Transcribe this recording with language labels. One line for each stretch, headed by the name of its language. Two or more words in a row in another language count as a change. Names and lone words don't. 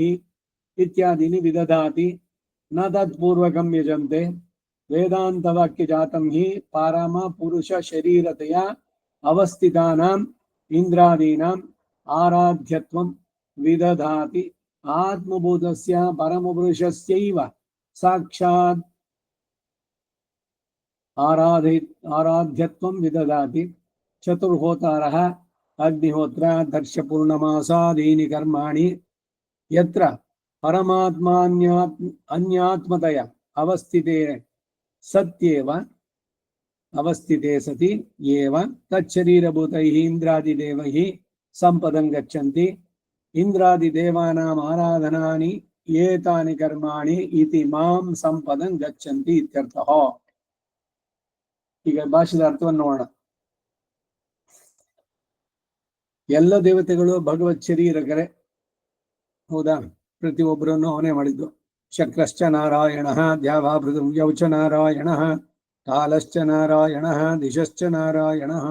Sanskrit: ಇತ್ಯಾದೀನಿ ವಿದಧಾತಿ ನ ತತ್ಪೂರ್ವಕಂ ಯಜಂತೆ ವೇದಾಂತ ವಾಕ್ಯ ಜಾತಂ ಹಿ ಪಾರಮ ಪುರುಷ ಶರೀರತೆಯ ಅವಸ್ಥಿತಾನಾಂ ಇಂದ್ರಾದೀನಾಂ ಆರಾಧ್ಯತ್ವಂ ವಿದಧಾತಿ ಆತ್ಮಬೋಧಸ್ಯ ಪರಮಪುರುಷಸ್ಯೈವ ಸಾಕ್ಷಾತ್ ಆರಾಧ್ಯತ್ವಂ ವಿದಧಾತಿ ಚತುರ್ಹೋತಾರಃ ಅಗ್ನಿಹೋತ್ರ ದರ್ಶ ಪೂರ್ಣಮಾಸಾದೀನಿ ಕರ್ಮಾಣಿ ಯತ್ರ ಪರಮಾತ್ಮಾನ್ಯಾತ್ಮತಯ ಅವಸ್ಥಿತೆ ಸತ್ಯೇವ ಅವಸ್ಥಿತೆ ಸತಿ ಏವ ತಚ್ಚರೀರಭೂತೈಃ ಇಂದ್ರಾದಿದೇವೈಃ ಸಂಪದಂ ಗಚ್ಚಂತಿ ಇಂದ್ರಾದಿದೇವಾನಾಂ ಆರಾಧನಾನಿ ಏತಾನಿ ಕರ್ಮಾಣಿ ಇತಿ ಮಾಂ ಸಂಪದಂ ಗಚ್ಚಂತಿ ಇತ್ಯರ್ಥಃ.
Kannada: ಈಗ ಭಾಷೆದ ಅರ್ಥವನ್ನು ನೋಡೋಣ. ಎಲ್ಲ ದೇವತೆಗಳು ಭಗವತ್ ಶರೀರಕರೇ, ಹೌದಾ? ಪ್ರತಿಯೊಬ್ಬರನ್ನು ಅವನೇ ಮಾಡಿದ್ದು.
Sanskrit: ಶಕ್ರಶ್ಚ ನಾರಾಯಣ, ದ್ಯಾವಾ ಪೃಥಿವ್ಯೌ ಚ ನಾರಾಯಣ, ಕಾಲಶ್ಚ ನಾರಾಯಣ, ದಿಶಶ್ಚ ನಾರಾಯಣ.